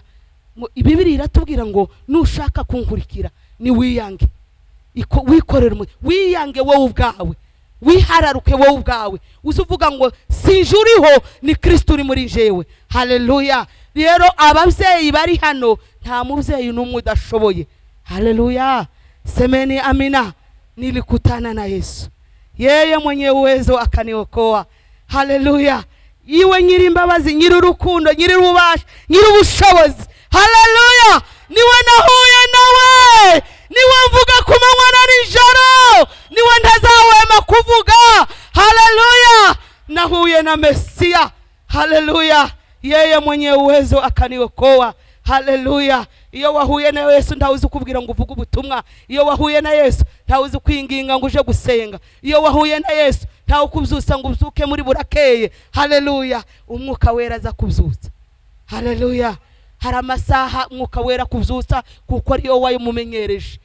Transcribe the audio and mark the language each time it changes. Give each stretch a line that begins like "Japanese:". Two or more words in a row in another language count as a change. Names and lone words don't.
Kinyarwanda: Ibibiri iratubwira ngo nushaka kunkurikira ni wiyange, wikorera wiyange wowe ubwawe, wihararuke wowe ubwawe, uzuvuga ngo sinjuriho ni Kristo uri muri jewe. Haleluya. Rero ababyeyi bari hano nta mubyeyi n'umwe udashoboye. Haleluya.
Swahili: Semeni amina. Nilikutana na Yesu, yeye mwenye uwezo akaniokoa.
Kinyarwanda: Haleluya. Iwe nyiri imbabazi, nyiri urukundo, nyiri ububasha, nyiri ubushobozi. Haleluya. Niwe nahuye nawe, niwe mvuga ku manywa na nijoro, niwe ntazahwema kuvuga. Haleluya. Nahuye na Mesia. Haleluya.
Swahili: Yeye mwenye uwezo akaniokoa.
Kinyarwanda: Haleluya. Iyo wahuye na Yesu ntawuzi kubwira ngo uvuge ubutumwa. Iyo wahuye na Yesu ntawuzi kwinginga ngo uje gusenga. Iyo wahuye na Yesu ntawo kubyusa ngo uzuke muri burakeye. Haleluya. Umwuka wera aza kubyutsa. Haleluya. Hari amasaha umwuka wera kubyutsa kuko ariyo wayimumenyereje.